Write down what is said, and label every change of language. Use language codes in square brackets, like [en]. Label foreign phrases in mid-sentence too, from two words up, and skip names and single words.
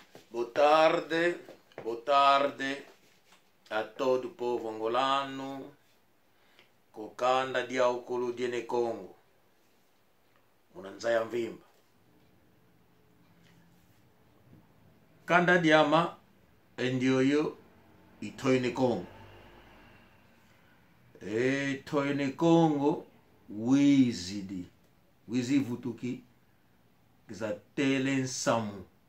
[pt] Boa tarde a todo o povo angolano, [kg] kokanda dia ukulu diene Congo, munanzaya mvimba. Kanda diama endioyo itoine Congo. Itoine Congo wizi vutuki kizatele nsamu.